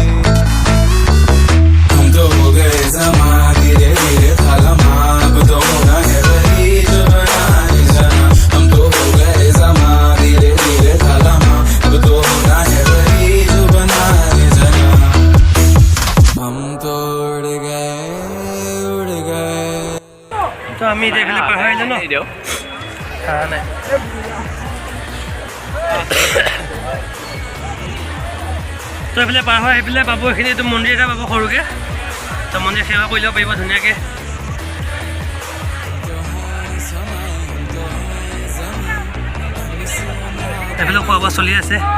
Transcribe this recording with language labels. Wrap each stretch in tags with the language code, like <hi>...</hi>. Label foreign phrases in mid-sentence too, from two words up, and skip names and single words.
<hi>हम तो हो गए जमा धीरे धीरे खालमा, अब तो होना है वही जो बनाए जाना। हम तो हो गए जमा धीरे धीरे खालमा, अब तो होना है वही जो बनाए जाना। हम तो उड़ गए उड़ गए।</hi> <as>তো আমি এতিয়া এইফালে পাৰ হৈ আহিলোঁ ন, খানা নাই। তো এইফালে পাৰ হৈ আহি পেলাই পাব এইখিনি এইটো মন্দিৰ এটা পাব সৰুকৈ। তো মন্দিৰ সেৱা কৰি ল'ব পাৰিব ধুনীয়াকৈ। এইফালে খোৱা বোৱা চলি আছে।</as>